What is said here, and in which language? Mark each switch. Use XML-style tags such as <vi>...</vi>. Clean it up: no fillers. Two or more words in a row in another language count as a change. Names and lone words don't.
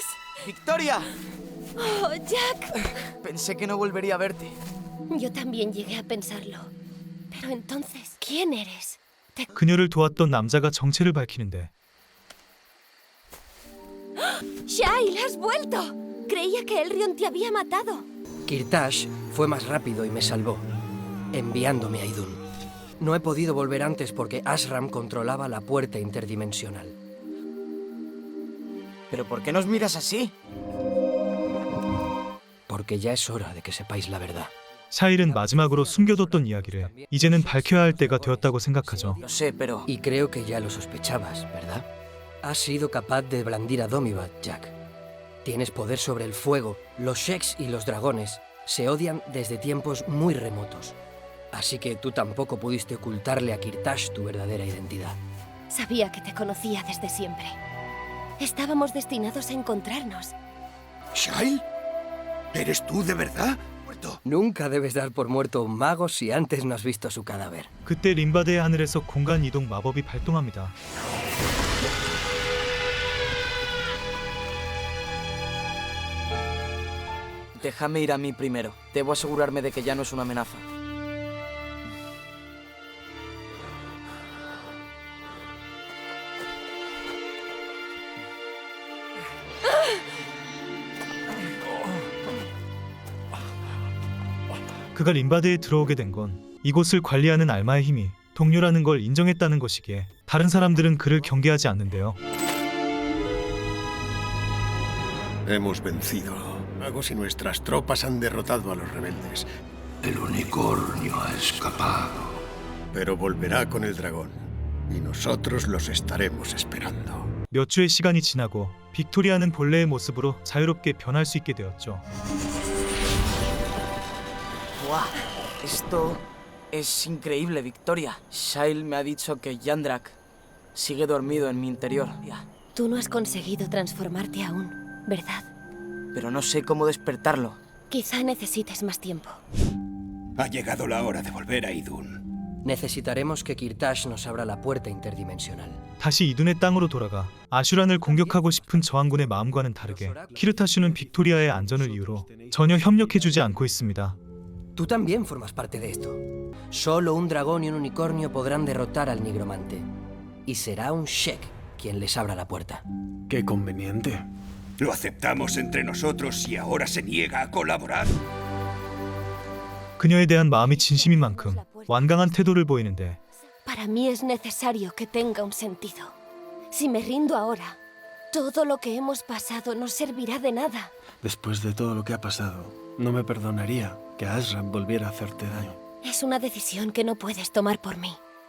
<es>¡Victoria! ¡Oh, Jack! Pensé que no volvería a verte. Yo también llegué a pensarlo. Pero entonces, ¿quién eres?</es> <ko>그녀를 도왔던 남자가 정체를 밝히는데</ko> <es>¡Shail, has vuelto! Creía que Elrion te había matado. Kirtash fue más rápido y me salvó, enviándome a Idun. No he podido volver antes porque Ashram controlaba la puerta interdimensional. ¿Pero por qué nos miras así? Porque ya es hora de que sepáis la verdad.</es> <ko>샤일은 마지막으로 숨겨뒀던 이야기를 이제는 밝혀야 할 때가 되었다고 생각하죠.</ko> <es>Lo sé, pero... Y creo que ya lo sospechabas, ¿verdad? Has sido capaz de blandir a Domibat, Jack. Tienes poder sobre el fuego. Los Sheks y los dragones se odian desde tiempos muy remotos. Así que tú tampoco pudiste ocultarle a Kirtash tu verdadera identidad. Sabía que te conocía desde siempre. Estábamos destinados a encontrarnos. ¿Shail? ¿Eres tú de verdad? Nunca debes dar por muerto a un mago si antes no has visto su cadáver.</es> <ko>그때 림바드의 하늘에서 공간 이동 마법이 발동합니다.</ko> <es>Déjame ir a mí primero. Debo asegurarme de que ya no es una amenaza.</es> <ko>그가 림바드에 들어오게 된 건 이곳을 관리하는 알마의 힘이 동료라는 걸 인정했다는 것이기에 다른 사람들은 그를 경계하지 않는데요.</ko> <es>Hemos vencido. Magos y nuestras tropas han derrotado a los rebeldes. El unicornio ha escapado. Pero volverá con el dragón. Y nosotros los estaremos esperando.</es> <ko>몇 주의 시간이 지나고 빅토리아는 본래의 모습으로 자유롭게 변할 수 있게 되었죠.</ko> <es>¡Buah! Esto es increíble, Victoria. Shail me ha dicho que Yandrak sigue dormido en mi interior. Ya. Tú no has conseguido transformarte aún, ¿verdad? Pero no sé cómo despertarlo. Quizá necesites más tiempo. Ha llegado la hora de volver a Idun. Necesitaremos que Kirtash nos abra la puerta interdimensional.</es> <ko>다시 이둔의 땅으로 돌아가 아슈란을 공격하고 싶은 저항군의 마음과는 다르게 키르타슈는 빅토리아의 안전을 이유로 전혀 협력해주지 않고 있습니다.</ko> <es>Tú también formas parte de esto. Solo un dragón y un unicornio podrán derrotar al nigromante. Y será un Shek quien les abra la puerta. ¡Qué conveniente! Lo aceptamos entre nosotros y ahora se niega a colaborar.</es> <ko>그녀에 대한 마음이 진심인 만큼 완강한 태도를 보이는데</ko> <es>Para mí es necesario que tenga un sentido. Si me rindo ahora, todo lo que hemos pasado no servirá de nada. Después de todo lo que ha pasado, no me perdonaría que Ashram volviera a hacerte daño. Es una decisión que no puedes tomar por mí.</es>